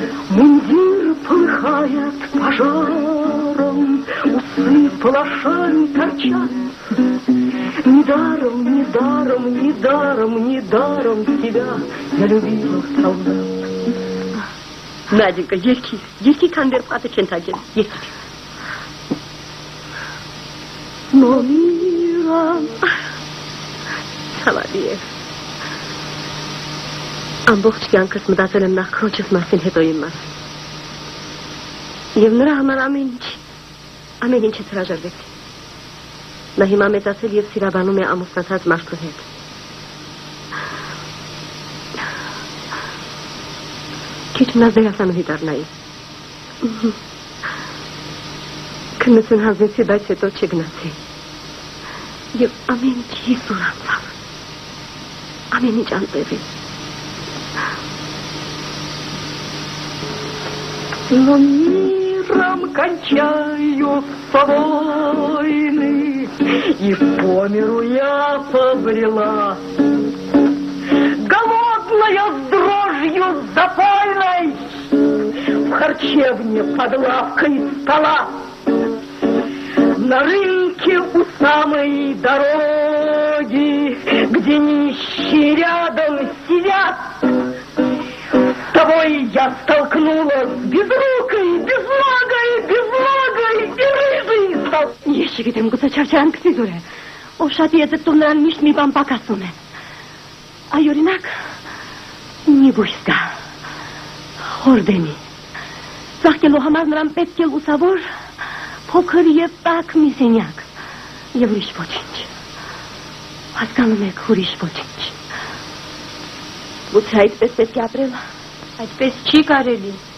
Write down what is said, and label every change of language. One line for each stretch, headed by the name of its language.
Russian: Мундир полыхает пожаром, усы палашами торчат. Недаром, недаром, недаром, недаром тебя я любила, солдат.
Armenian: Наденька, երկի քանդեր պատը չեն թագել, երկի։
Russian: Но мира
Armenian: Ցավալի է։ Ամբողջ կյանքս մտածել եմ նախ քրոջս մասին, հետո իմ մասին։ Եվ նրա համար ամեն ինչից հրաժարվեցի։ Նա հիմա մեծացել եւ սիրաբանում է ամուսնացած մարդու հետ։ Քիչ մնաց դերասանուհի դառնայի։ Քննություն հանձնեցի, բայց հետո չգնացի։ Եվ ամեն ինչ հիսուր անցավ։ Ամեն ինչ անտեղի։
Russian: Но миром кончаются войны, и по миру я побрела. Голодная с дрожью запойной в харчевне под лавкой стола. На рынке у самой дороги, где нищие рядом сидят, с тобой я столкнулась безрукой, безногой и рыжей стал.
Armenian: Ես չգիտեմ, գուցե չարչարանքսի զուր է, ով շատ եծեքտում նրան միշտ մի բան պակասում է։ Այ օրինակ, մի բույս կա, խորդենի։ Ծաղկելու համար նրան պետք է լուսավոր, փոքր եւ տաք մի սենյակ, եւ ուրիշ ոչինչ։ Հասկանում եք, ուրիշ ոչինչ։ Գուցե այդպես պետք է ապրել, այդպես չի կարելի։